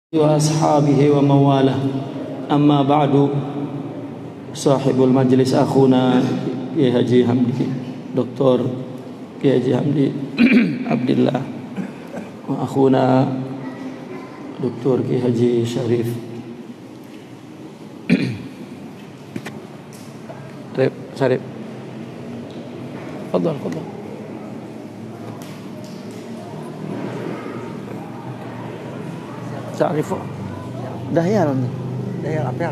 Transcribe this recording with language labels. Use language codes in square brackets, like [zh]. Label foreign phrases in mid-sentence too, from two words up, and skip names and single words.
[ar] وأصحابه ومواله أما بعد صاحب المجلس أخونا Kiai Haji Hamdi Dr. Kiai Haji Hamdi Abdillah وأخونا Dr. [id] Kiai Haji Syarif Syarif Fadhal Syarif Dahyal apa?